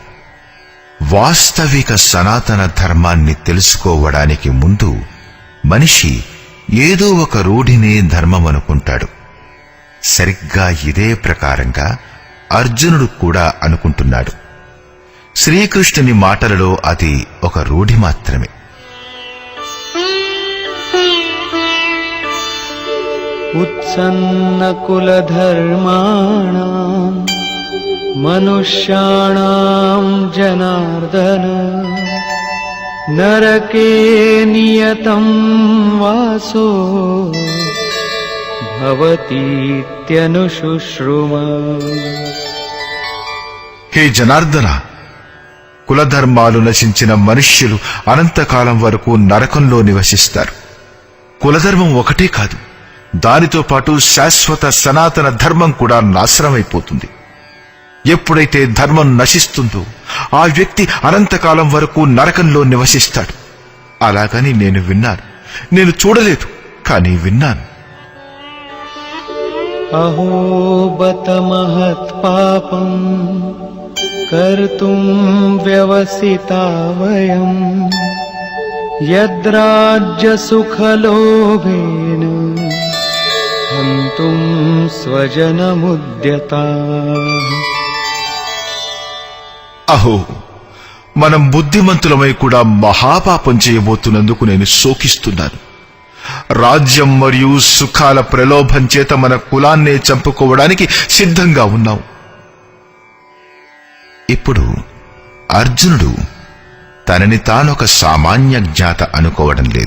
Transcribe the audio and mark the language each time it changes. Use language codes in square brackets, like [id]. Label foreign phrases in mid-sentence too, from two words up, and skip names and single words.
[te] వాస్తవిక సనాతన ధర్మాన్ని తెలుసుకోవడానికి ముందు మనిషి ఏదో ఒక రూఢినే ధర్మమనుకుంటాడు. సరిగ్గా ఇదే ప్రకారంగా అర్జునుడు కూడా అనుకుంటున్నాడు. శ్రీకృష్ణుని మాటలలో అది ఒక రూఢి మాత్రమే. [sa] उत्सन्नकुलधर्माणां मनुष्याणां जनार्दन नरके नियतं वासो भवतीत्यनुशुश्रुम. [te] హే జనార్దన, కులధర్మాలు నశించిన మనుష్యులు అనంతకాలం వరకు నరకంలో నివసిస్తారు. కులధర్మం ఒకటే కాదు, దానితో పాటు శాశ్వత సనాతన ధర్మం కూడా నాశనమైపోతుంది. ఎప్పుడైతే ధర్మం నశిస్తుందో ఆ వ్యక్తి అనంతకాలం వరకు నరకంలో నివసిస్తాడు. అలాగని నేను విన్నాను. నేను చూడలేదు, కానీ విన్నాను. [sa] अहो बत महत्पापं कर्तुं व्यवसिता वयं यद्राज्यसुखलोभेन हन्तुं स्वजनमुद्यताः. [te] అహో, మనం బుద్ధిమంతులమై కూడా మహాపాపం చేయబోతున్నందుకు నేను శోకిస్తున్నాను. రాజ్యం మరియు సుఖాల ప్రలోభం చేత మన కులాన్నే చంపుకోవడానికి సిద్ధంగా ఉన్నాం. ఇప్పుడు అర్జునుడు తనని తానొక సామాన్య జ్ఞాత అనుకోవడం లేదు.